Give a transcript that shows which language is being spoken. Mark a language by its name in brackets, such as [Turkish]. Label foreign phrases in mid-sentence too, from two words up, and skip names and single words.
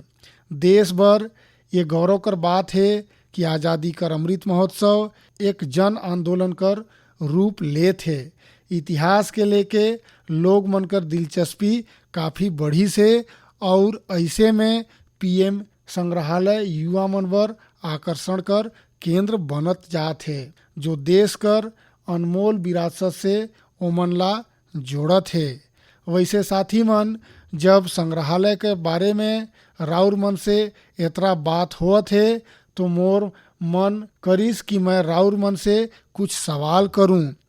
[Sadri] देश भर ये गौरव कर बात है कि आज़ादी कर अमृत महोत्सव एक जन आंदोलन कर रूप ले थे। इतिहास के लेके लोग मन कर दिलचस्पी काफ़ी बढ़ी से और ऐसे में पीएम संग्रहालय युवा मन बर आकर्षण कर केंद्र बनत जात है जो देश कर अनमोल विरासत से ओमन ला जोड़त है। वैसे साथी मन जब संग्रहालय के बारे में राउर मन से इतना बात होत है तो मोर मन करिस कि मैं राउर मन से कुछ सवाल करूं।